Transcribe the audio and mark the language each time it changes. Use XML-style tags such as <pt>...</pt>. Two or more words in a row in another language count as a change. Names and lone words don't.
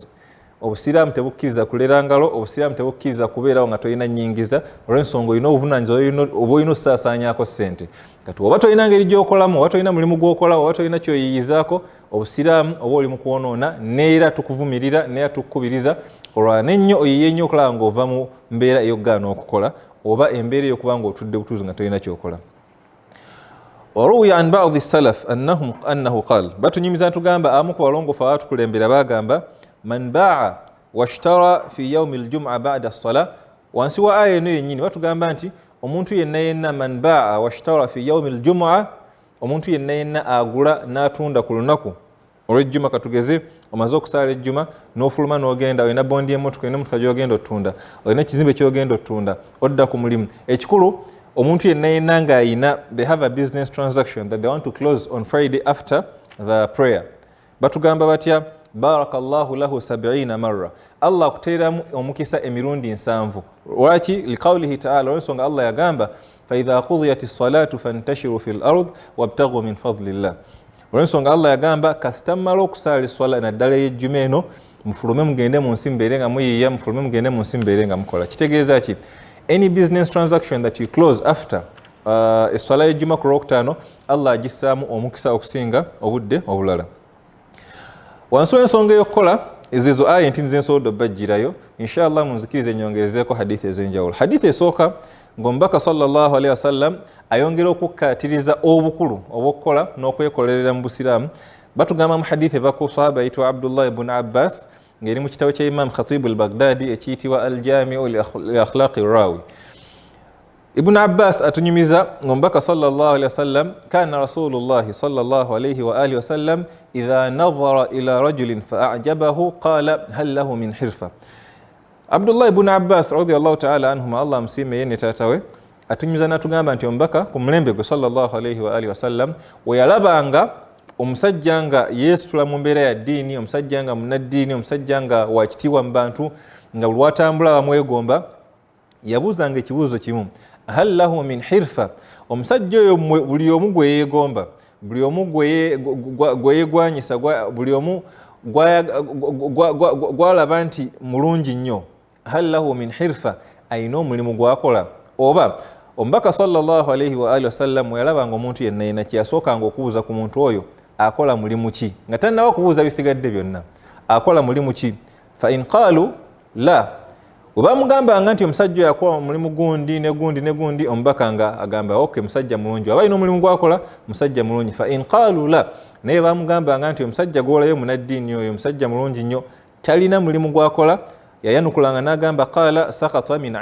<lg>obusiraamu tebukkiriza kulera ngalo obusiraamu tebukkiriza kubeerawo nga tolina nnyingiza olw'ensonga olina obuvunaanyizibwa oba olina okusaasaanyaako ssente kati oba tolina ngeri gy'okolamu oba tolina mulimu gw'okola oba tolina kyoyiyizaako obusiraamu oba oli mu kwonoona neera tukuvumirira neera tukukubiriza olwana ennyo oyiye nnyo okulaba ng'ova mu mbeera ey'okgaana okukola oba embeera ey'okuba ng'otudde butuuzi nga tolina kyokola</lg> <ar>وروي عن بعض السلف أنه قال</ar> <lg>batunyumiza ntugamba amu ku balongofu abatukulembera bagamba</lg> <ar>من باع واشترى في يوم الجمعة بعد الصلاة</ar> <lg>wansi wa aya eno yennyini batugamba nti omuntu yenna</lg> <ar>من باع واشترى في يوم الجمعة</ar> <lg>omuntu yenna agula n'atunda ku lunaku olw'ejjuma katugeze omaze okusaala ejjuma n'ofuluma n'ogenda olina bondi y'emmotoka olina emmotoka gy'ogenda ottunda olina ekizimbe ky'ogenda ottunda odda ku mulimu ekikulu omuntu yenna ng'ayina</lg> <en>they have a business transaction that they want to close on Friday after the prayer</en> <lg>batugamba batya</lg> <ar>بارك الله له</ar> <lg>70 marra Allah akuteeramu omukisa emirundi 7 lwaki</lg> <ar>لقوله تعالى</ar> <lg>olw'ensonga Allah yagamba</lg> <ar>فإذا قضيت الصلاة فانتشروا في الأرض وابتغوا من فضل الله</ar> <lg>olw'ensonga Allah yagamba kasita mmala okusaala esswala naddala y'ejjuma eno mufulume mugende mu nsi mbeere nga muyiiya mufulume mugende mu nsi mbeere nga mukola kitegeeza ki</lg> <en>any business transaction that you close after</en> <lg>esswala y'ejjuma ku lwokutaano Allah agissaamu omukisa okusinga obudde obulala wansi w'ensonga ey'okukola ezo aya enti nizensobodde obbajjirayo inshallah munzikirize nyongerezeeko hadithi ez'enjawulo hadithi esooka ng'omubaka</lg> <ar>صلى الله عليه وسلم</ar> <lg>ayongera okukkaatiriza obukulu obw'okukola n'okwekolerera mu busiraamu batugamba mu hadithi eva ku sahaba ayitwa Abdullah ibn Abbas ng'eri mu kitabo kya Imam Khatib al-Baghdadi ekiyitibwa al-Jami'u li akhlaqi rawi Ibn Abbas atunyumiza ng'omubaka</lg> <ar>صلى الله عليه وسلم كان رسول الله صلى الله عليه وآله وسلم إذا نظر إلى رجل فأعجبه قال هل له من حرفة</ar> <lg>Abdullah ibn Abbas</lg> <ar>رضي الله تعالى</ar> <lg>anhuma Allah msime yene tatawe atunyumiza natugamba nti omubaka ku mulembe gwe</lg> <ar>صلى الله عليه وآله وسلم</ar> <lg>we yalabanga omusajja nga yeesitula mu mbeera ya ddiini omusajja nga munnaddiini omusajja nga wakitiibwa mu bantu nga buli watambula bamwegomba yabuuzanga ekibuuzo kimu</lg> <ar>هل له من حرفة</ar> <lg>omusajja oyo buli omu gwe yeegomba buli omu gwe yeegwanyisa buli omu gwalaba nti mulungi nnyo</lg> <ar>هل له من حرفة</ar> <lg>ayina omulimu gwakola oba omubaka</lg> <ar>صلى الله عليه وآله وسلم</ar> <lg>yalabanga omuntu yenna kyasookanga okubuuza ku muntu oyo akola mulimu ki nga tannaba kubuuza bisigadde byonna akola mulimu ki</lg> <ar>فإن قالوا لا</ar> <lg>webamugambanga nti omusajja oyo akola mulimu gundi ne gundi omubaka nga agamba okay musajja mulungi aba alina omulimu gwakola musajja mulungi</lg> <ar>فإن قالوا لا</ar> <lg>naye bamugambanga nti omusajja gwolayo munaddiini oyo omusajja mulungi nnyo talina mulimu gwakola yayanukulanga n'agamba</lg> <ar>قال سقط من</ar>